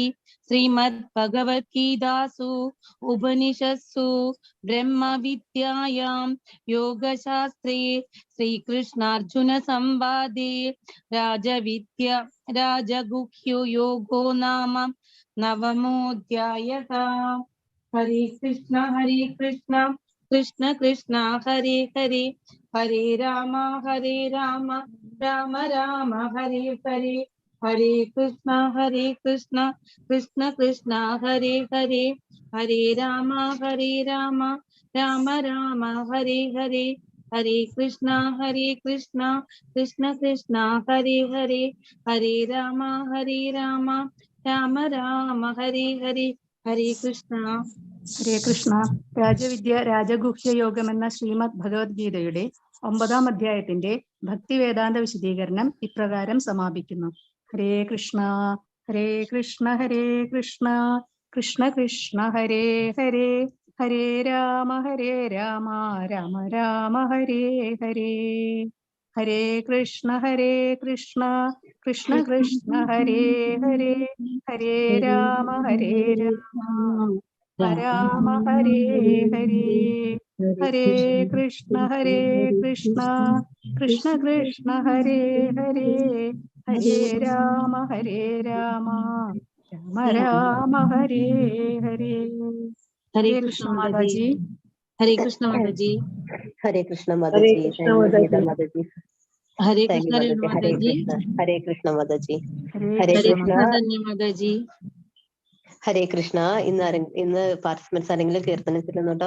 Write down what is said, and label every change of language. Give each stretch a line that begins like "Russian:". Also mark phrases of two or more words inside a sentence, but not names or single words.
Sanskrit: ശ്രീമദ് ഭഗവത്ഗീതാസു ഉപനിഷത്സു ബ്രഹ്മവിദ്യായാം യോഗശാസ്ത്രേ ശ്രീകൃഷ്ണാർജുന സംവാദേ രാജഗുഹ്യോ യോഗോ നാമ നവമോധ്യായഃ. ഹരേ കൃഷ്ണ. ഹരേ കൃഷ്ണ. കൃഷ്ണ കൃഷ്ണ ഹരേ ഹരേ. ഹരേ രാമ രാമ രാമ ഹരേ ഹരേ. ഹരേ കൃഷ്ണ. ഹരേ കൃഷ്ണ. കൃഷ്ണ കൃഷ്ണ ഹരേ ഹരേ. ഹരേ രാമ രാമ രാമ ഹരേ ഹരേ. ഹരേ കൃഷ്ണ. ഹരേ കൃഷ്ണ. കൃഷ്ണ കൃഷ്ണ ഹരേ ഹരേ. ഹരേ രാമ രാമ രാമ ഹരേ ഹരേ. ഹരേ കൃഷ്ണ. ഹരേ കൃഷ്ണ.
Malayalam: രാജവിദ്യ രാജഗുഹ്യ യോഗം എന്ന ശ്രീമദ് ഭഗവത്ഗീതയുടെ 9-ാം അധ്യായത്തിന്റെ ഭക്തിവേദാന്ത വിശദീകരണം ഇപ്രകാരം സമാപിക്കുന്നു.
Sanskrit: ഹരേ കൃഷ്ണ. ഹരേ കൃഷ്ണ. ഹരേ കൃഷ്ണ. കൃഷ്ണ കൃഷ്ണ ഹരേ ഹരേ. ഹരേ രാമ രാമ രാമ ഹരേ ഹരേ. ഹരേ കൃഷ്ണ. ഹരേ കൃഷ്ണ. കൃഷ്ണ കൃഷ്ണ ഹരേ ഹരേ. ഹരേ രാമ രാമ രാമ ഹരേ ഹരേ. ഹരേ കൃഷ്ണ. ഹരേ കൃഷ്ണ. കൃഷ്ണ കൃഷ്ണ ഹരേ ഹരേ. ഹരേ രാമ രാമ രാമ ഹരേ ഹരേ. ഹരേ കൃഷ്ണ മാതാജി. ഹരേ കൃഷ്ണ മാതാജി. ഹരേ കൃഷ്ണ മാതാജി. മാതാജി. ഹരേ കൃഷ്ണ മാതാജി. ഹരേ കൃഷ്ണ മാതാജി. ഹരേ കൃഷ്ണ മാതാജി. ഹരേ കൃഷ്ണ.
Malayalam: ഇന്ന് പാർട്ടിസിപ്പൻസ് ആരെങ്കിലും കീർത്തനം ചെല്ലുന്നുണ്ടോ?